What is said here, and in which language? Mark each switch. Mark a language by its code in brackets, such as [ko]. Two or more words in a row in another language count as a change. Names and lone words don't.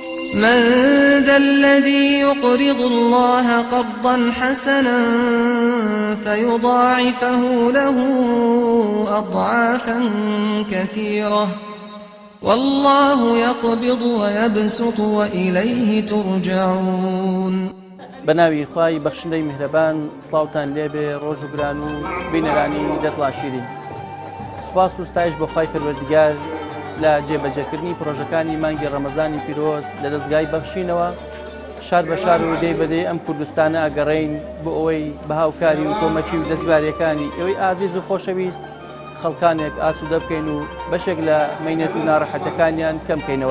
[ar] من ذا الذي يقرض الله قرضا حسنا فيضاعفه له أضعافا كثيرة والله يقبض ويبسط وإليه ترجعون. [ckb] بناوی خوای بەخشندەی میهرەبان سڵاوتان لێبێ ڕۆژ و گران و بینەرانی دەتڵا شیرین. سپاس و ستایش بۆ خوای پەروەردگار لە جێبەجێکردنی پرۆژەکانی مانگی ڕەمەزانی پیرۆز لە دەستگای بەخشینەوە شار بە شار و دەی بەدەی ئەم کوردستانە ئەگەڕین بۆ ئەوەی بەهاوکاری و تۆمەچی و دەستبارەکانی ئەوەی ئازیز و خۆشەویست خەڵکانێک ئاسوودە بکەین و بەشێک لە مەینەت و ناڕەحەتەکانیان کەم بکەینەوە.